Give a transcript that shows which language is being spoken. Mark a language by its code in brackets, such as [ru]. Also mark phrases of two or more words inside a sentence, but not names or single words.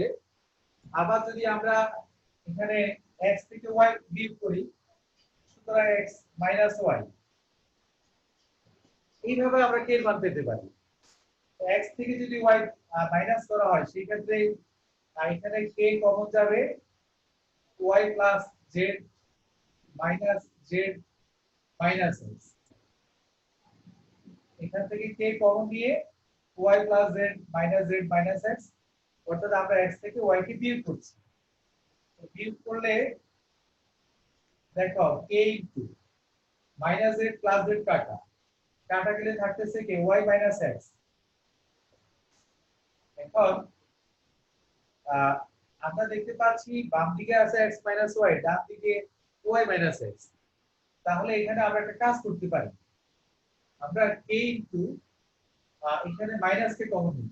[bn] আবার যদি আমরা এখানে x থেকে y বিয়োগ করি, সুতরাং x - y, এইভাবে আমরা k এর মান পেতে পারি। x থেকে যদি y মাইনাস করা হয়, সেই ক্ষেত্রে এখানে k কমন যাবে, y + z - z - x। এখান থেকে k কমন নিয়ে y + z - z - x, অর্থাৎ আমরা x থেকে y কে বিয়োগ করছি। তো বিয়োগ করলে দেখো k - z + z কাটা গেলে থাকতেছে কি, y - x। এখন আমরা দেখতে পাচ্ছি বাম দিকে আছে x - y, ডান দিকে y - x। তাহলে এখানে আমরা একটা কাজ করতে পারি, আমরা k ইনটু এখানে মাইনাস কে কমন নিব।